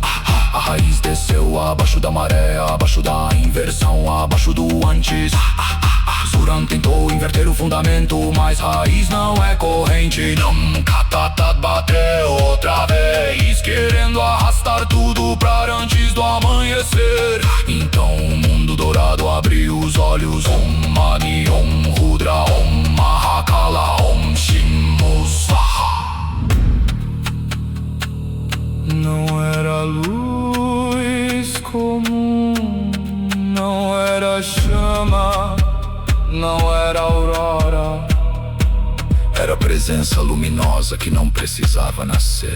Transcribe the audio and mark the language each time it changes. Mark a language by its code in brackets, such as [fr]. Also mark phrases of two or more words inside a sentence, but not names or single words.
[pt] A raiz desceu abaixo da maré, abaixo da inversão, abaixo do antes. Zuran tentou inverter o fundamento, mas raiz não é corrente. Namkatatat bateu outra vez, querendo arrastar tudo pra antes do amanhecer. Então o mundo dourado abriu os olhos. [sa] ॐ मणि ॐ रुद्र ॐ महाकाल ॐ शिम्मु स्वाहा. [pt] Não era luz comum, não era chama, não era aurora. Era presença luminosa que não precisava nascer.